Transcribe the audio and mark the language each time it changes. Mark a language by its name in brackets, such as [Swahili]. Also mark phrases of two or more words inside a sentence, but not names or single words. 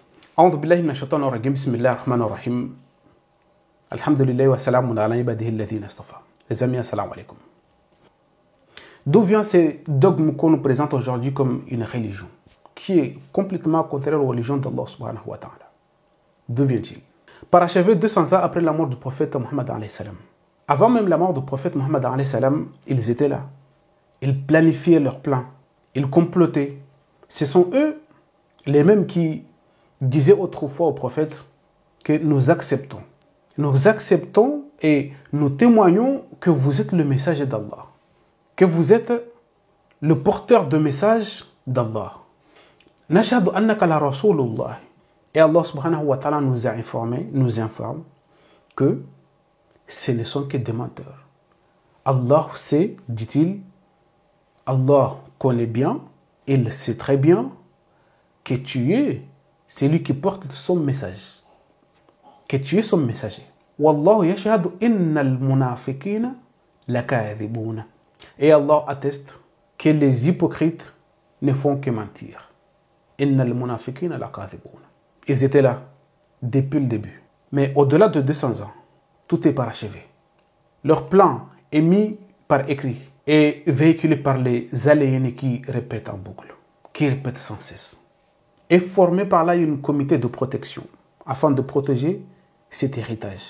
[Arabic] أعوذ بالله من الشيطان الرجيم بسم الله الرحمن الرحيم الحمد لله وسلام على عباده الذين اصطفى. [French] Les amis, [Arabic] السلام عليكم. [French] D'où vient ce dogme qu'on nous présente aujourd'hui comme une religion qui est complètement contraire aux religions d'Allah [Arabic] سبحانه وتعالى? [French] D'où vient-il? Parachevé 200 ans après la mort du prophète Mohammed [Arabic] عليه السلام. [French] Avant même la mort du prophète Mohammed [Arabic] عليه السلام, [French] ils étaient là. Ils planifiaient leurs plans. Ils complotaient. Ce sont eux les mêmes qui disaient autrefois au prophète que nous acceptons. Nous acceptons et nous témoignons que vous êtes le messager d'Allah. Que vous êtes le porteur de message d'Allah. [Arabic] نشهد إنك لرسول الله. [French] Et Allah [Arabic] سبحانه وتعالى [French] nous informe que ce ne sont que des menteurs. Allah sait, dit-il, Allah connaît bien, il sait très bien que tu es celui qui porte son message. Que tu es son messager. [Arabic] والله يشهد إن المنافقين لكاذبون. [French] Et Allah atteste que les hypocrites ne font que mentir. [Arabic] إن المنافقين لكاذبون. [French] Ils étaient là depuis le début. Mais au-delà de 200 ans, tout est parachevé. Leur plan est mis par écrit et véhiculé par les aliénés qui répètent en boucle, qui répètent sans cesse. Et formé par là un comité de protection afin de protéger cet héritage.